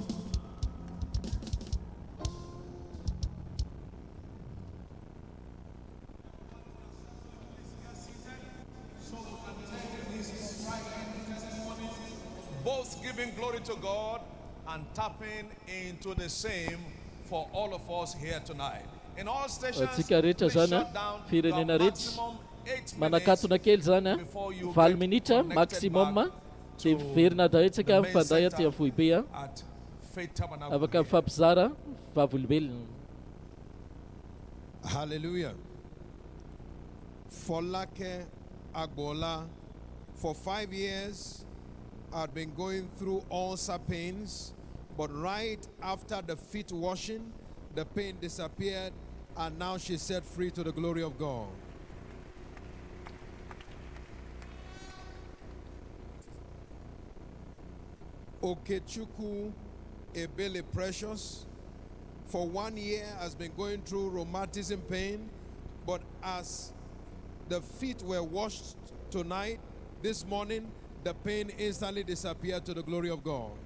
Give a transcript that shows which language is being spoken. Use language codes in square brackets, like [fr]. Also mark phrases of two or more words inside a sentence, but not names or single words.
[en] Both giving glory to God and tapping into the same for all of us here tonight. In all stations, [mg] Tsika rehetra [en] please [mg] zany [en] shut down [mg] firenena [en] the [mg] rehetra [en] maximum 8 [mg] manakatona kely zany [en] before you [mg] 4 [en] get [mg] minitra [en] connected [mg] maximum [en] back [mg] dia [en] to [mg] verina dahitsika [en] the main [mg] mifandray aty [en] center [mg] avohibe [en] at Faith Tabernacle [mg] afaka [en] here. [mg] mifampizara vavolombelona. [en] Hallelujah. Folake Agbola, for 5 years, I'd been going through ulcer pains, but right after the feet washing, the pain disappeared, and now she's set free to the glory of God. Okechukwu Ebele Precious, for 1 year has been going through rheumatism pain, but as the feet were washed tonight, this morning, the pain instantly disappeared to the glory of God.